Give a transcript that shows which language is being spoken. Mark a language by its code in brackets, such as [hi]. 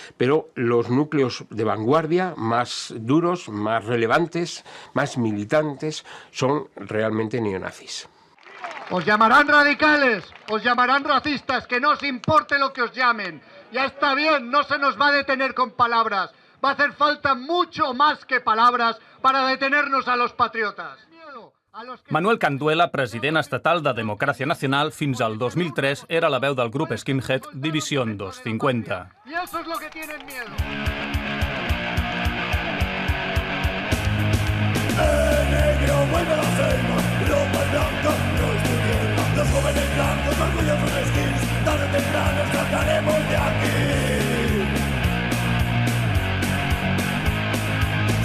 [es] Pero los núcleos de vanguardia más duros, más relevantes, más militantes, son realmente neonazis. Os llamarán radicales, os llamarán racistas, que no os importe lo que os llamen. Ya está bien, no se nos va a detener con palabras. Va a hacer falta mucho más que palabras para detenernos a los patriotas. [ca] Manuel Canduela, president estatal de Democràcia Nacional, fins al 2003 era la veu del grup skinhead División 250. [es] Y eso es lo que tienen miedo. Negro vuelve a la selva, ropa blanca, no es tu tierra. Los jóvenes blancos, orgullosos de skins, tarde o temprano escaparemos de aquí.